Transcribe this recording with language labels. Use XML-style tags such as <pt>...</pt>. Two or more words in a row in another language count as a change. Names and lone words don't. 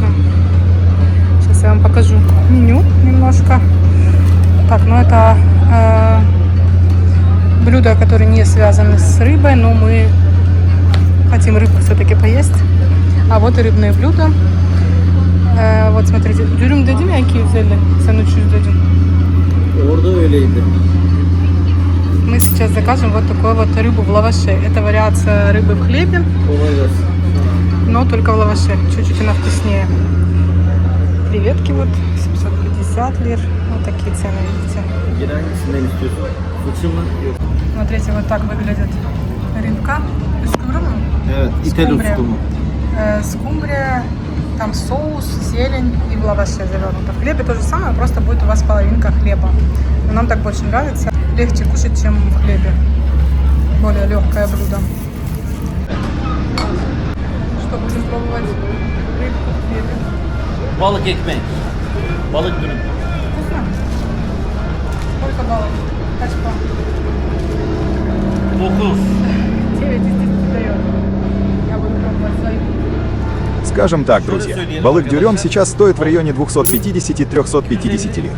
<ru>Сейчас я вам покажу меню немножко. Так, ну это блюда, которые не связаны с рыбой, но мы хотим рыбку все-таки поесть. А вот и рыбные блюда. Вот смотрите,</ru> <tr>dürüm dedim ya 250, sen 300 dedin. Orada öyleydi.</tr> <ru>Мы сейчас закажем вот такую вот рыбу в лаваше. Это вариация рыбы в хлебе, но только в лаваше. Чуть-чуть она вкуснее. Креветки вот 750 лир. Вот такие цены, видите. Смотрите, вот так выглядит рыбка.</ru> <tr>Evet, İtalyan uskumu.</tr> <ru>Скумбрия, там соус, зелень и в лаваше завернуто. В хлебе то же самое, просто будет у вас половинка хлеба. Но нам так больше нравится. Легче кушать, чем в хлебе. Более легкое блюдо. Что будем пробовать? Рыбку в хлебе.</ru> <tr>Balık ekmek. Balık dürüm.</tr> <ru>Вкусно? Сколько баллов? Качка. 9. 9 из 10 дает. Я буду пробовать свою. Скажем так, друзья, балык-дюрем сейчас стоит в районе 250-350 лир.</ru>